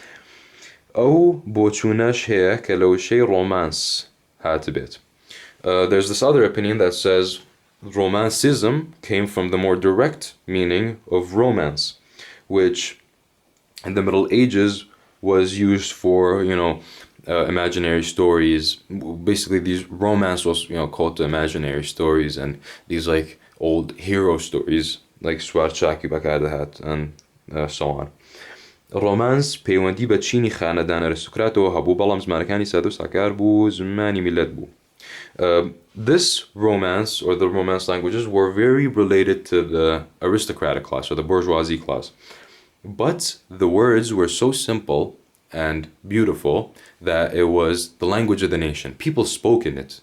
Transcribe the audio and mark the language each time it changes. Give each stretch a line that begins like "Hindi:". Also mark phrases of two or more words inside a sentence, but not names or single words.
English: There's this other opinion that says Romanticism came from the more direct meaning of romance, which in the Middle Ages was used for, imaginary stories. Basically, these romance was, called to imaginary stories, and these like old hero stories like Swarchaki Bakadahat and so on.
Central Kurdish: Romance پەیوەندی بە چینی خانەدان ئەریستۆکراتەوە هەبوو، بەڵام زمانەکانی سادە و ساکار بوو، زمانی میلەت بوو.
English: This romance, or the Romance languages, were very related to the aristocratic class, or the bourgeoisie class. But the words were so simple and beautiful that it was the language of the nation. People spoke in it.